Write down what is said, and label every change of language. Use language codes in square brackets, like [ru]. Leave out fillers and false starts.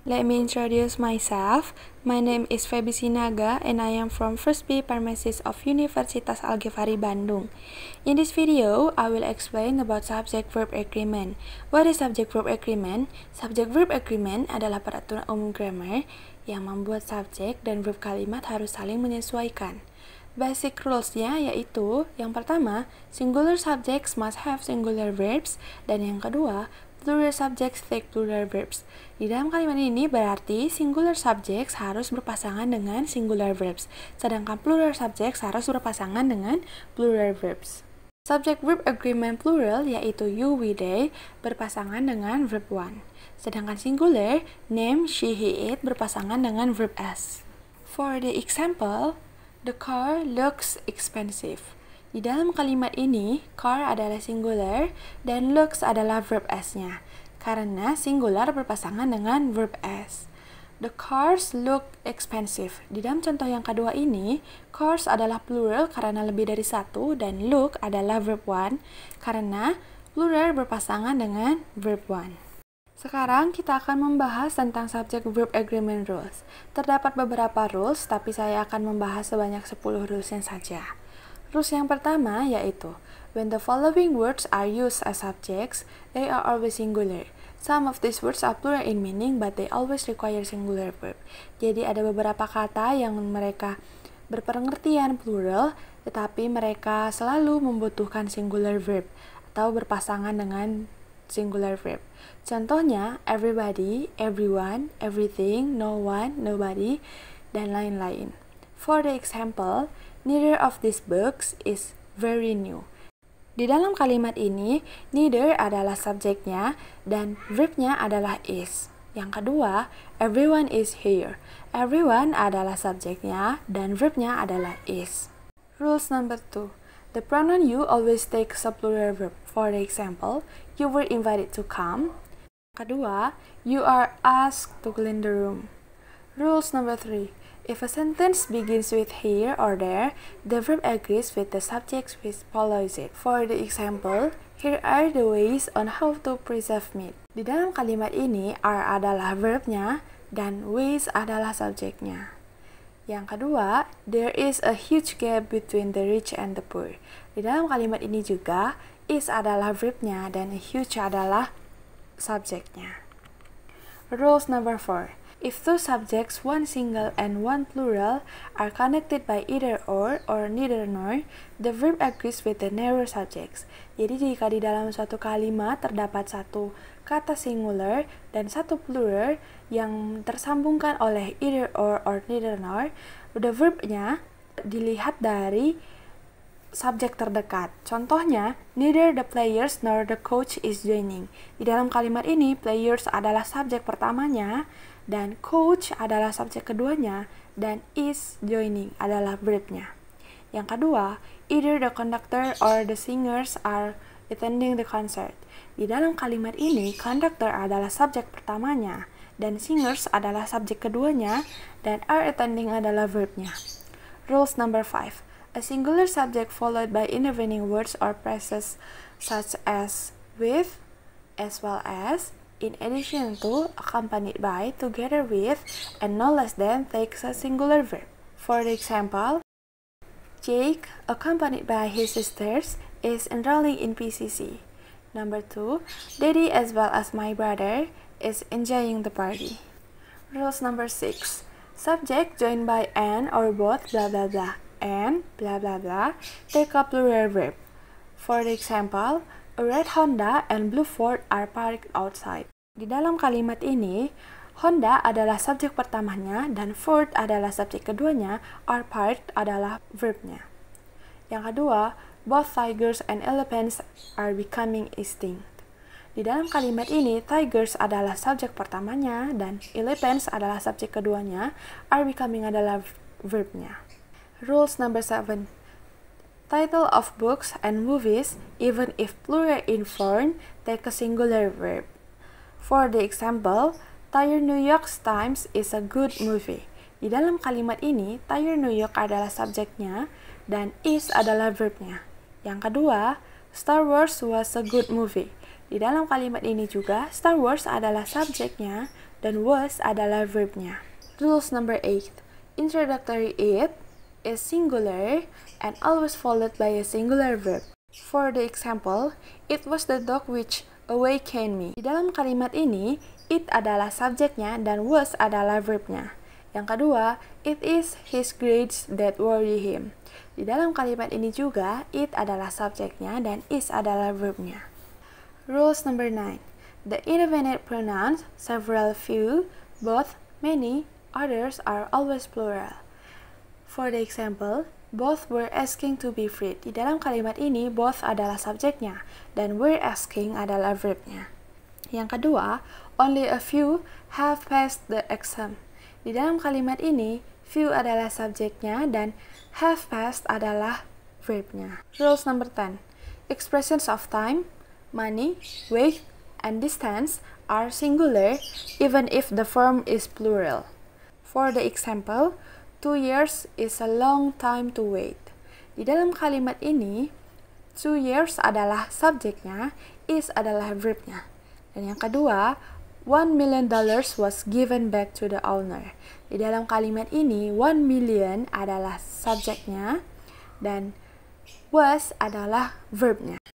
[en] Let me introduce myself. My name is Feby Sinaga and I am from First B Pharmacist of Universitas Al-Ghifari Bandung. In this video, I will explain about subject-verb agreement. What is subject-verb agreement? [id] Subject-verb agreement adalah peraturan umum grammar yang membuat subjek dan verb kalimat harus saling menyesuaikan. [en] Basic rules-nya [id] yaitu, yang pertama, [en] singular subjects must have singular verbs, [id] dan yang kedua, [en] plural subjects take plural verbs. [id] Di dalam kalimat ini berarti singular subjects harus berpasangan dengan singular verbs, sedangkan plural subjects harus berpasangan dengan plural verbs. Subject-verb agreement plural yaitu you, we, they berpasangan dengan verb one, sedangkan singular name, she, he, it berpasangan dengan verb s. [en] For the example, the car looks expensive. [id] Di dalam kalimat ini, car adalah singular dan looks adalah verb s-nya, karena singular berpasangan dengan verb s. [en] The cars look expensive. [id] Di dalam contoh yang kedua ini, cars adalah plural karena lebih dari satu, dan look adalah verb one karena plural berpasangan dengan verb one. Sekarang kita akan membahas tentang subject-verb agreement rules. Terdapat beberapa rules, tapi saya akan membahas sebanyak 10 rulesnya saja. [en] Rules [id] yang pertama yaitu, [en] when the following words are used as subjects, they are always singular. Some of these words are plural in meaning, but they always require singular verb. [id] Jadi ada beberapa kata yang mereka berpengertian plural, tetapi mereka selalu membutuhkan singular verb atau berpasangan dengan singular verb. Contohnya, everybody, everyone, everything, no one, nobody, dan lain-lain. [en] For the example, neither of these books is very new. [id] Di dalam kalimat ini, neither adalah subjeknya dan verbnya adalah is. Yang kedua, [en] everyone is here. [id] Everyone adalah subjeknya dan verbnya adalah is. [en] Rules number 2. The pronoun you always takes a plural verb. For the example, you were invited to come. [id] Kedua, [en] you are asked to clean the room. Rules number 3. If a sentence begins with here or there, the verb agrees with the subject which follows it. For the example, here are the ways on how to preserve meat. [id] Di dalam kalimat ini, are adalah verbnya dan ways adalah subjeknya. Yang kedua, [en] there is a huge gap between the rich and the poor. [id] Di dalam kalimat ini juga, is adalah verbnya dan huge adalah subjeknya. [en] Rules number 4. If two subjects, one single and one plural, are connected by either or neither nor, the verb agrees with the narrow subjects. [id] Jadi jika di dalam suatu kalimat terdapat satu kata singular dan satu plural yang tersambungkan oleh either or neither nor, the verbnya dilihat dari subjek terdekat. Contohnya, [en] neither the players nor the coach is joining. [id] Di dalam kalimat ini, players adalah subjek pertamanya, dan coach adalah subjek keduanya, dan is joining adalah verbnya. Yang kedua, [en] either the conductor or the singers are attending the concert. [id] Di dalam kalimat ini, conductor adalah subjek pertamanya, dan singers adalah subjek keduanya, dan are attending adalah verbnya. [en] Rules number 5. A singular subject followed by intervening words or phrases such as with, as well as, in addition to, accompanied by, together with, and no less than takes a singular verb. For the example, Jake, accompanied by his sisters, is enrolling in PCC. Number 2, Daddy as well as my brother is enjoying the party. Rules number 6. Subject joined by an or both blah blah blah and blah blah blah take a plural verb. For the example, a red Honda and blue Ford are parked outside. [id] Di dalam kalimat ini, Honda adalah subjek pertamanya dan Ford adalah subjek keduanya, are parked adalah verbnya. Yang kedua, [en] both tigers and elephants are becoming extinct. [id] Di dalam kalimat ini, tigers adalah subjek pertamanya dan elephants adalah subjek keduanya, are becoming adalah verbnya. [en] Rules number 7. Title of books and movies, even if plural in form, take a singular verb. For the example, Tire New York Times is a good movie. [id] Di dalam kalimat ini, Tire New York adalah subjeknya dan is adalah verbnya. [en] Yang kedua, Star Wars was a good movie. [id] Di dalam kalimat ini juga, Star Wars adalah subjeknya dan was adalah verbnya. [en] Rules number 8. Introductory it is singular and always followed by a singular verb. For the example, it was the dog which awakened me. [id] Di dalam kalimat ini, it adalah subjeknya dan was adalah verbnya. Yang kedua, [en] it is his grades that worry him. [id] Di dalam kalimat ini juga, it adalah subjeknya dan is adalah verbnya. [en] Rules number 9. The indefinite pronouns several, few, both, many, others are always plural. For the example, both were asking to be freed. [id] Di dalam kalimat ini, both adalah subjeknya dan were asking adalah verbnya. Yang kedua, [en] only a few have passed the exam. [id] Di dalam kalimat ini, few adalah subjeknya dan have passed adalah verbnya. [en] Rules number 10. Expressions of time, money, weight, and distance are singular even if the form is plural. For the example, 2 years is a long time to wait. [id] Di dalam kalimat ini, 2 years adalah subjeknya, is adalah verbnya. Dan yang kedua, [en] $1 million was given back to the owner. [id] Di dalam kalimat ini, 1 million adalah subjeknya dan was adalah verbnya.